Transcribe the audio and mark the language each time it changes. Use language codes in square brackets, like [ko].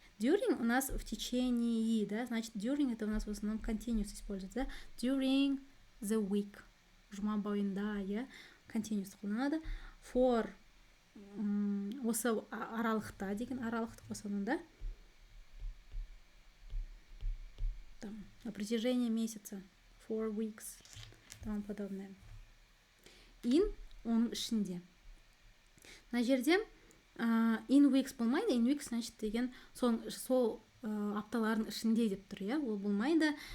[ru] During у нас в течение, да, значит, during это у нас в основном continuous используется, да? [en] During the week. [kk] Жұма бойында, иә, continuous қолданады. For, осы аралықта деген аралықты қосамын, да? [ru] Там, на протяжении месяца. [en] 4 weeks. [ru] Тому подобное. [kk] In, оның ішінде. Мына жерде in weeks болмайды, in weeks значит деген сол апталардың ішінде деп тұр, иә, ол болмайды.